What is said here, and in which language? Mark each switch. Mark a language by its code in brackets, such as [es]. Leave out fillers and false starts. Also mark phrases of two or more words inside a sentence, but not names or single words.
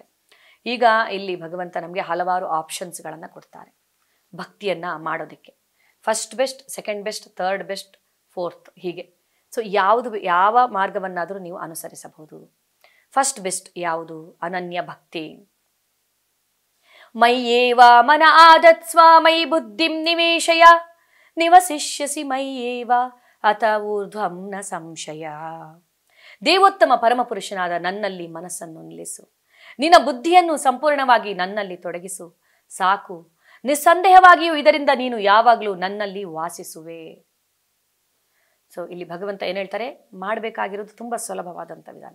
[kn] ಈಗ ಇಲ್ಲಿ ಭಗವಂತ ನಮಗೆ ಹಲವಾರು ಆಪ್ಷನ್ಸ್ಗಳನ್ನು ಕೊಡ್ತಾರೆ ಭಕ್ತಿಯನ್ನು ಮಾಡೋದಕ್ಕೆ. [en] first best, second best, third best, fourth ಹೀಗೆ. [kn] ಸೊ ಯಾವ ಮಾರ್ಗವನ್ನಾದರೂ ನೀವು ಅನುಸರಿಸಬಹುದು. [en] first best [kn] ಯಾವುದು? ಅನನ್ಯ ಭಕ್ತಿ. [sa] ಮಯ್ಯೇವ ಮನ ಆದತ್ಸ್ವ ಮಯಿ ಬುದ್ಧಿಂ ನಿವೇಶಯ ನಿವಸಿಷ್ಯಸಿ ಮಯ್ಯೇವ ಅತ ಊರ್ಧ್ವಂ ನ ಸಂಶಯ. [kn] ದೇವೋತ್ತಮ ಪರಮಪುರುಷನಾದ ನನ್ನಲ್ಲಿ ಮನಸ್ಸನ್ನು ನಿಲ್ಲಿಸು, ನಿನ್ನ ಬುದ್ಧಿಯನ್ನು ಸಂಪೂರ್ಣವಾಗಿ ನನ್ನಲ್ಲಿ ತೊಡಗಿಸು, ಸಾಕು, ನಿಸ್ಸಂದೇಹವಾಗಿಯೂ ಇದರಿಂದ ನೀನು ಯಾವಾಗಲೂ ನನ್ನಲ್ಲಿ ವಾಸಿಸುವೆ. ಸೊ ಇಲ್ಲಿ ಭಗವಂತ ಏನು ಹೇಳ್ತಾರೆ? ಮಾಡಬೇಕಾಗಿರೋದು ತುಂಬ ಸುಲಭವಾದಂಥ ವಿಧಾನ.